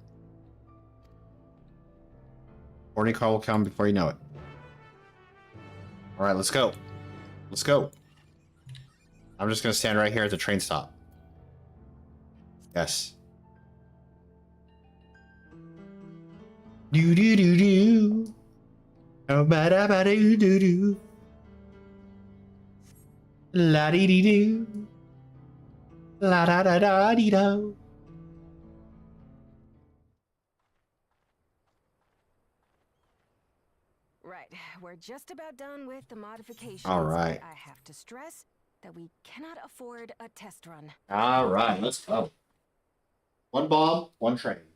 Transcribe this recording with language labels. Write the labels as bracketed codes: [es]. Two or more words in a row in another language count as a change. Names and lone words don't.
[en] Boarding car will come before you know it. Alright, let's go. Let's go. I'm just going to stand right here at the train stop. Yes. Do do do do. Oh, ba da ba do do do. La dee dee do. La da da da dee do. Right, we're just about done with the modifications. All right. I have to stress that we cannot afford a test run. All right, let's go. 1 bomb, 1 train.